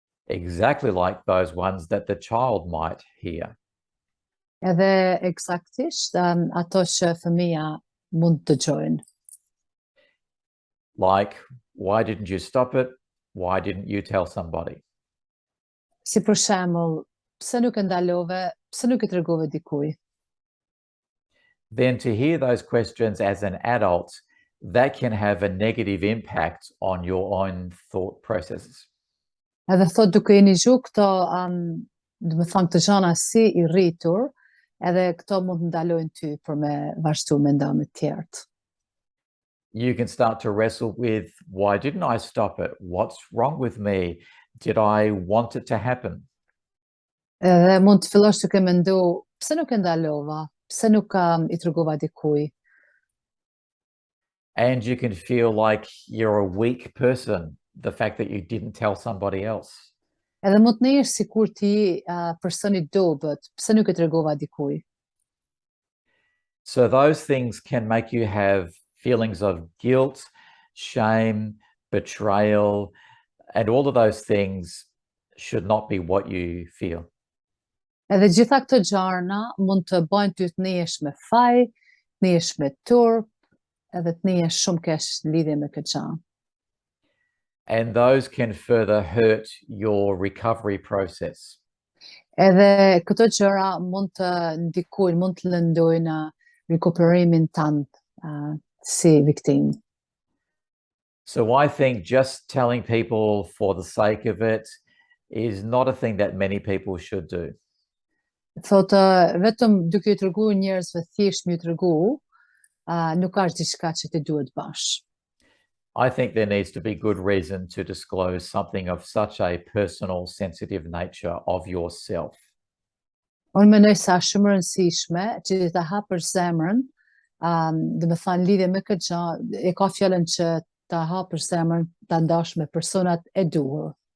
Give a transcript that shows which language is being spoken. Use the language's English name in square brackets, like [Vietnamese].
[English] Exactly like those ones that the child might hear. [Albanian] Edhe eksaktisht ato që fëmia mund të dëgjojnë. [English] Like, why didn't you stop it? Why didn't you tell somebody? [Albanian] Si për shembull, pse nuk e ndalove, pse nuk e tregove dikujt? [English] Then to hear those questions as an adult, that can have a negative impact on your own thought processes. [Albanian] Edhe thot duke i nigju këto, do të thonë këto gjëra si i rritur, edhe këto mund të ndalojnë ty për me vazhdu mendime të tjerë. [English] You can start to wrestle with, why didn't I stop it? What's wrong with me? Did I want it to happen? [Albanian] Edhe mund të fillosh duke mendu, pse nuk e ndalova? Pse nuk i tregova dikujt? [English] And you can feel like you're a weak person, the fact that you didn't tell somebody else. [Albanian] Edhe mund të nesh sikur ti personi dobët, pse nuk e tregova dikujt? [English] So those things can make you have feelings of guilt, shame, betrayal, and all of those things should not be what you feel. [Albanian] Edhe gjitha këto gjëra mund të bëjnë ty të nehesh me faj, të nehesh me turp, edhe të nehesh shumë keq lidhje me këtë gjë. [English] And those can further hurt your recovery process. [Albanian] Edhe këto gjëra mund të ndikojnë, mund të lëndojnë rikuperimin tënd si viktim. [English] So I think just telling people for the sake of it is not a thing that many people should do. [Albanian] Thotë vetëm duke i treguar njerëzve thjesht më i tregu, nuk është diçka që ti duhet bash. [English] I think there needs to be good reason to disclose something of such a personal, sensitive nature of yourself. [Albanian] Unë mendoj se është shumë e rëndësishme që ti ta hapësh zemrën, do të thënë lidhje me këtë gjë, e ka fjalën që ta hapësh zemrën, ta ndash me personat e duhur.